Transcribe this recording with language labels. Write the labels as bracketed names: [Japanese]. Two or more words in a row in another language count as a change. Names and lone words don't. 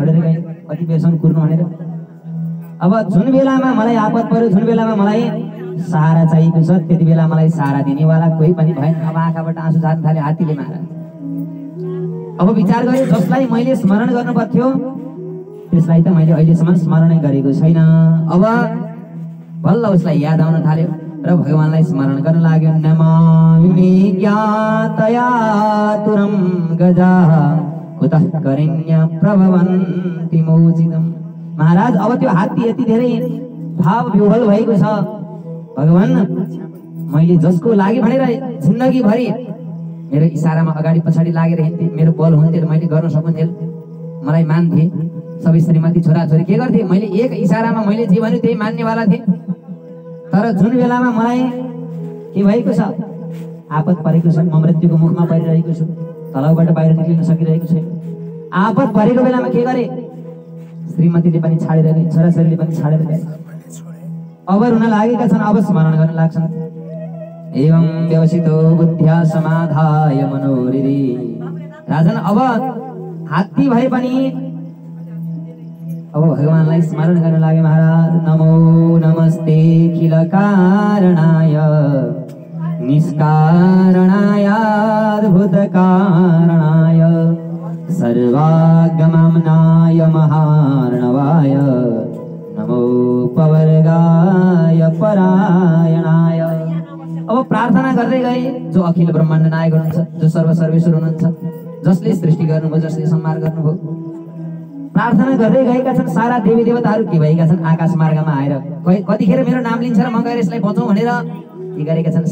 [Nepali] छोडेर गए, कति बेरसम्म कुर्नु भनेर। अब जुन बेलामा मलाई आपत पर्यो, जुन बेलामा मलाई सहारा चाहिएको छ, त्यति बेला मलाई सहारा दिनेवाला कोही पनि भएन। अब आँखाबाट आँसु झार्न थाले हात्तीले महाराज। अब विचार गरे, जसलाई मैले स्मरण गर्नु पर्थ्यो त्यसलाई त मैले अहिलेसम्म स्मरणै गरेको छैन। अब बल्ल उसलाई याद आउन थाल्यो र भगवानलाई स्मरण गर्न लाग्यो। [Sanskrit] नमामि ज्ञातया तुरं गजाः कुतः करिण्य प्रभवन्ति मोचितम्। [Nepali] महाराज अब त्यो हात्ती यति धेरै भाव विह्वल भएको छ। भगवान, मैले जसको लागि भनेर जिन्दगी भरि मेरो इशारामा अगाडि पछाडि लागेर हिँड्थे, मेरो बल हुन्थ्यो, मैले गर्न सकुन्थेँ, मलाई मान्थे, सबै श्रीमती छोराछोरी के गर्थे, मैले एक इशारामा मैले जे भन्यो त्यही मान्नेवाला थिएँ। तर जुन बेलामा मलाई के भएको छ, आपत परेको छ, म मृत्युको मुखमा परिरहेको छु, तलाउबाट बाहिर निक्लिन सकिरहेको छैन, आपत परेको बेलामा के गरे, श्रीमतीले पनि छाडेर गए, छोराछोरीले पनि छाडेर गए, अबर हुन लागेका छन्, अब स्मरण गर्न लाग्छन्। [Sanskrit] एवं व्यवसितो बुद्ध्या समाधाय मनोहृदि। [Nepali] राजन अब हात्ती भए पनि अब भगवानलाई स्मरण गर्न लागे। [Sanskrit] महाराज नमो नमस्ते खिल कारणाय निष्कारणाय अद्भुत कारणाय सर्वागमनाय महार्णवाय नमो पवर्गाय परायणाय। [Nepali] अब प्रार्थना गर्दै गए जो अखिल ब्रह्माण्ड नायक हुनुहुन्छ, जो सर्वसर्वेश्वर हुनुहुन्छ, जसले सृष्टि गर्नुभयो, जसले संहार गर्नुभयो, प्रार्थना गर्दै गएका छन्। सारा देवी देवताहरू के भएका छन्, आकाश मार्गमा आएर कतिखेर मेरो नाम लिन्छ र म गएर यसलाई बचाउँ भनेर के गरेका छन्।